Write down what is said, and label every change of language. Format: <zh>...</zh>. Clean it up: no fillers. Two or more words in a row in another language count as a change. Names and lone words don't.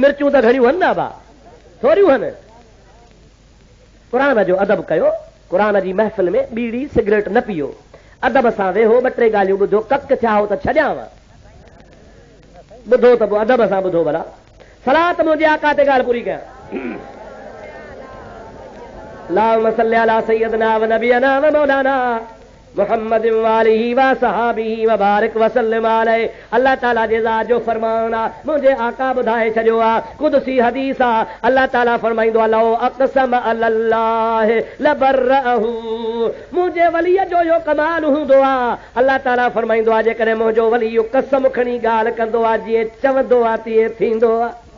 <sd>मिर्चूं त घणियूं आहिनि न बा थोरियूं आहिनि क़ुरान जो अदब कयो क़ुरान जी महफ़िल में बीड़ी सिगरेट न पियो अदब सां वेहो 2-3 ॻाल्हियूं ॿुधो कक चाहो त छॾियांव ॿुधो त पोइ अदब सां ॿुधो भला सलात मुंहिंजे आका ते ॻाल्हि पूरी कयां</sd> <ar>اللهم صل على سيدنا و نبينا و مولانا محمد وآله وصحبه وبارك وسلم عليه</ar> <sd>अल्लाह ताला जे ज़ात जो फरमान आहे मुंहिंजे आका ॿुधाए छॾियो आहे कुदसी हदीस आहे अल्लाह ताला फरमाईंदो आहे</sd> <ar>لو أقسم على الله لأبره</ar> <sd>मुंहिंजे वलीअ जो इहो कमाल हूंदो आहे अल्लाह ताला फरमाईंदो आहे जेकॾहिं मुंहिंजो वली इहो कसम खणी ॻाल्हि कंदो आहे जीअं चवंदो आहे तीअं थींदो आहे</sd>